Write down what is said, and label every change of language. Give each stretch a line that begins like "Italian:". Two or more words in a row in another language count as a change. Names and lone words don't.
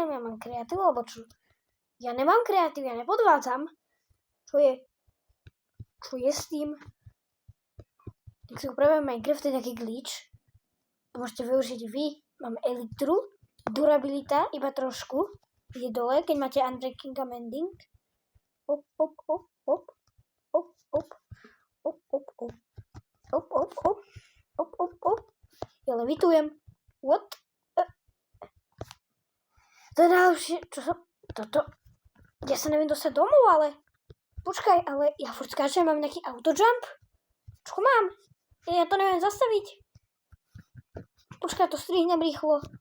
Slovak: Ja mám kreatívu, alebo čo? Ja nemám kreatívu, ja nepodvádzam. Čo je s tým? Tak si upravím Minecraft, to je taký glitch. Môžete využiť vy. Mám elitru, durabilita, iba trošku. Je dole, keď máte unbreaking a mending. Hop, hop, hop, hop. Hop, hop, hop, hop, hop. Hop, hop, hop. Hop, hop, hop. Ja levitujem. What? To je najlepšie, čo som... Toto... Ja sa neviem dostať domov, ale... Počkaj, ale ja furt skáčem, mám nejaký autojump? Čo mám? Ja to neviem zastaviť. Počkaj, to strihnem rýchlo.